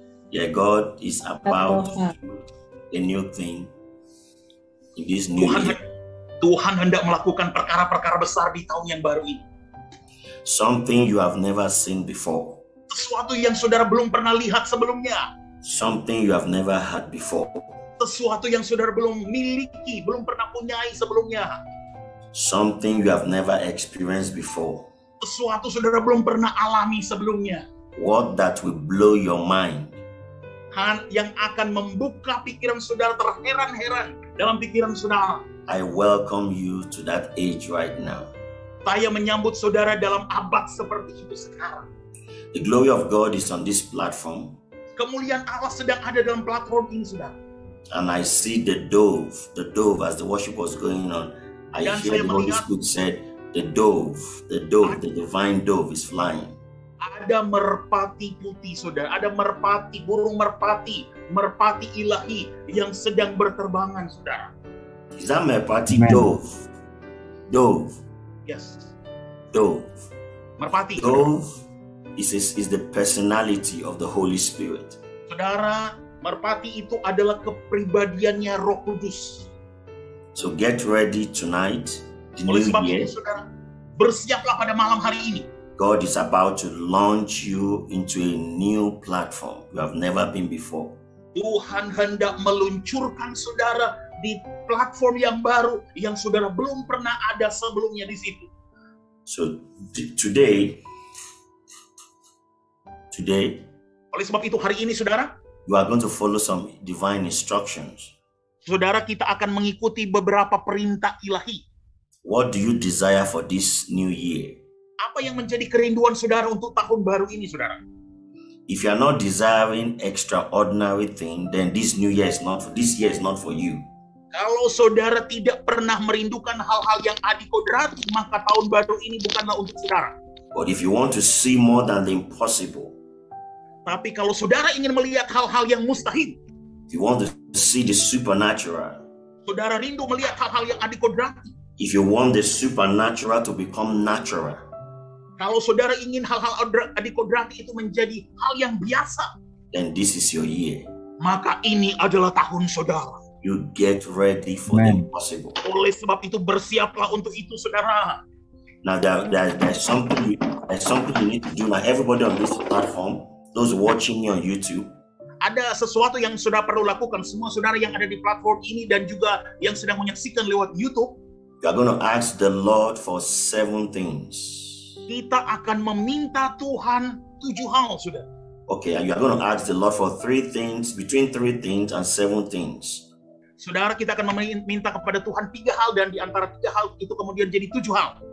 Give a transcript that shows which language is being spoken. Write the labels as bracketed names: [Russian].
[English] Yeah, God is about a new thing in this new year. [Indonesian] Tuhan hendak melakukan perkara-perkara besar di tahun yang baru ini. [English] Something you have never seen before. [Indonesian] Sesuatu yang saudara belum pernah lihat sebelumnya. [English] Something you have never had before. [Indonesian] Sesuatu yang saudara belum miliki, belum pernah punyai sebelumnya. [English] Something you have never experienced before. [Indonesian] Sesuatu saudara belum pernah alami sebelumnya. [English] What that will blow your mind. [Indonesian] Yang akan membuka pikiran saudara terheran-heran dalam pikiran saudara. [English] I welcome you to that age right now. [Indonesian] Saya menyambut saudara dalam abad seperti itu sekarang. [English] The glory of God is on this platform. [Indonesian] Kemuliaan Allah sedang ada dalam platform ini, saudara. [English] And I see the dove as the worship was going on. I hear the Holy Spirit said, the divine dove is flying. [Indonesian] Ada merpati putih, saudara. Ada merpati, burung merpati ilahi yang sedang berterbangan, saudara. [English] Is that merpati dove? Dove. Yes. Dove. [Indonesian] Merpati. [English] Dove is the personality of the Holy Spirit. [Indonesian] Saudara, merpati itu adalah kepribadiannya Roh Kudus. [English] So get ready tonight. [Indonesian] Oleh sebab itu, saudara, bersiaplah pada malam hari ini. [English] God is about to launch you into a new platform you have never been before. [Indonesian] Tuhan hendak meluncurkan saudara di platform yang baru yang saudara belum pernah ada sebelumnya di situ. [English] So today, [Indonesian] oleh sebab itu hari ini, saudara, [English] you are going to follow some divine instructions. [Indonesian] Saudara, kita akan mengikuti beberapa perintah ilahi. [English] What do you desire for this new year? [Indonesian] Apa yang menjadi kerinduan saudara untuk tahun baru ini, saudara? [English] If you are not desiring extraordinary thing, then this year is not for you. [Indonesian] Kalau saudara tidak pernah merindukan hal-hal yang adikodrati, maka tahun baru ini bukanlah untuk saudara. [English] But if you want to see more than the impossible, [Indonesian] tapi kalau saudara ingin melihat hal-hal yang mustahil, [English] if you want to see the supernatural, [Indonesian] saudara rindu melihat hal-hal yang adikodrati, [English] if you want the supernatural to become natural, [Indonesian] kalau saudara ingin hal-hal adikodrati itu menjadi hal yang biasa, [English] then this is your year. [Indonesian] Maka ini adalah tahun saudara. [English] You get ready for the impossible. [Indonesian] Oleh sebab itu bersiaplah untuk itu, saudara. [English] Now there's something you need to do. Now everybody on this platform, those watching me on YouTube, [Indonesian] ada sesuatu yang saudara perlu lakukan. Semua saudara yang ada di platform ini dan juga yang sedang menyaksikan lewat YouTube, [English] you are going to ask the Lord for 7 things. [Indonesian] Kita akan meminta Tuhan 7 hal, saudara. [English] Okay, and you are going to ask the Lord for 3 things, between 3 things and 7 things. [Indonesian] Saudara, kita akan meminta kepada Tuhan 3 hal dan di antara 3 hal itu kemudian jadi 7 hal.